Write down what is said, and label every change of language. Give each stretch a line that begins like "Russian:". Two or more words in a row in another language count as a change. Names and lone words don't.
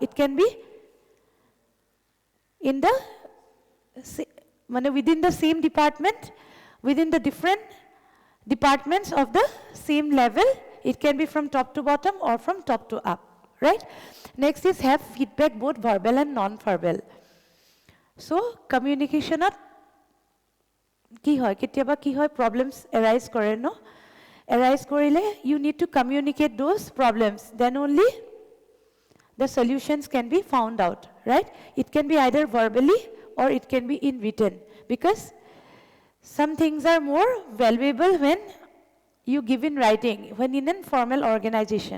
English: It can be in the within the same department, within the different departments of the same level. It can be from top to bottom or from top to up, right? Next is have feedback, both verbal and non-verbal. So communication
Assamese: ki hoy ketiaba ki hoy
English: problems arise
Assamese: kore no,
English: arise korile you need to communicate those problems, then only the solutions can be found out, right? It can be either verbally or it can be in written, because some things are more valuable when you give in writing, when in a formal organization.